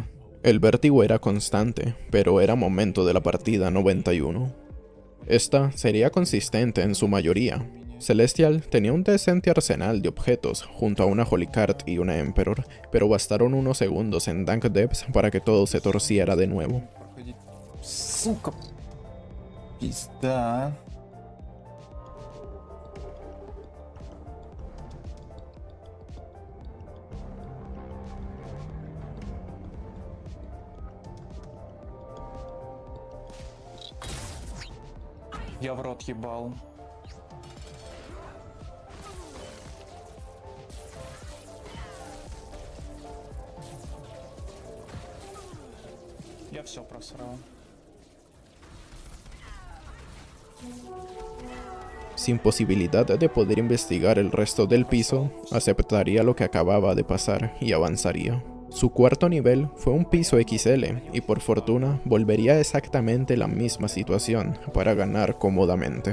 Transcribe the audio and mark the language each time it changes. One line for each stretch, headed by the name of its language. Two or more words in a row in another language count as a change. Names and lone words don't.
Spanish: El vértigo era constante, pero era momento de la partida 91. Esta sería consistente en su mayoría. Celestial tenía un decente arsenal de objetos, junto a una Holy Card y una Emperor, pero bastaron unos segundos en Dank Depths para que todo se torciera de nuevo.
Russian: Сука. Пизда. Я в рот ебал. Я все просрал.
Spanish: Sin posibilidad de poder investigar el resto del piso, aceptaría lo que acababa de pasar y avanzaría. Su cuarto nivel fue un piso XL y por fortuna volvería a exactamente la misma situación para ganar cómodamente.